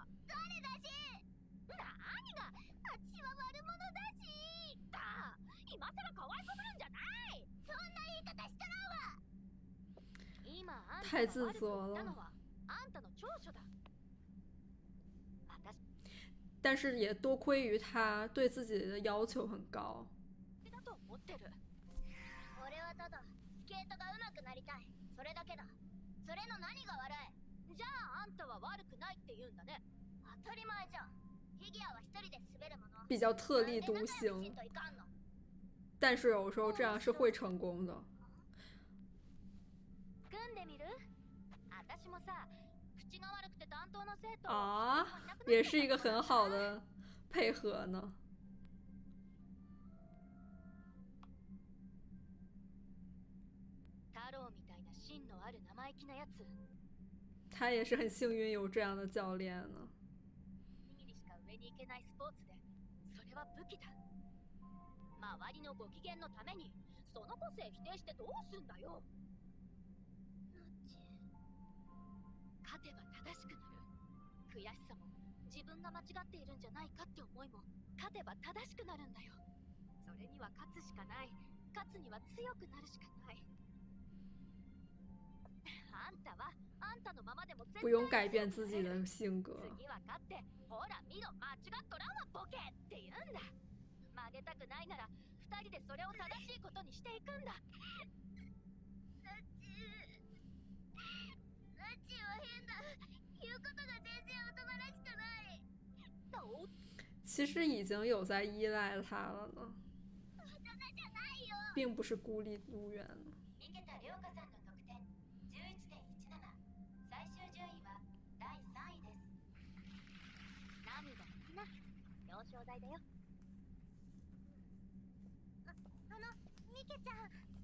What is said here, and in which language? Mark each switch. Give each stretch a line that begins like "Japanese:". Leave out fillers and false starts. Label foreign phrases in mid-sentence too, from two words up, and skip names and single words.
Japanese: 誰だし。何が？あっちは悪者だし。だ！今さら可愛こぶるんじゃない！そんな言い方したらんわ。今あんた太が悪く
Chinese: 自责了。
Japanese: 言ったのはあんたの長所だ。私
Chinese: 但是也多亏于他对自己的要求很高。
Japanese: だと思ってる。俺はただスケートが上手くなりたい。それだけだ。それの何が悪い。じゃああんたは悪くないって言うんだね。当たり前じゃん。フィギュアは一人で滑るもの。
Chinese: 比较特立独
Japanese: なんで仲良くし
Chinese: 行
Japanese: んといかんの。
Chinese: 但是有时候这样是会成功的。
Japanese: 組んでみる？私もさ、口が悪くて担当の生徒
Chinese: 啊，也是一个很好的配合呢。
Japanese: 太郎みたいな芯のある生意気なやつ。
Chinese: 他也是很幸运有这样的教練呢。
Japanese: 握りしか上に行けないスポーツで、それは武器だ。周りのご機嫌のために、その個性否定してどうすんだよ。勝てば正しくなる。悔しさも自分が間違っているんじゃないかって思いも勝てば正しくなるんだよ。それには勝つしかない。勝つには強くなるしかない。あんたはあんたのままでも絶対
Chinese: 不用改变自己的性格。
Japanese: 次は勝って、ほら見ろ間違っとらんわボケって言うんだ。曲げたくないなら二人でそれを正しいことにしていくんだ。ナッチは変だ。言うことが全然大人らしくない。
Chinese: 其实已经有在依赖他了呢，
Japanese: 大人じゃないよ。
Chinese: 并不是孤立无援。
Japanese: 三桁涼香さんの得点 11.17。最終順位は第3位です。涙拭きな。表彰台だよ。ミケちゃん。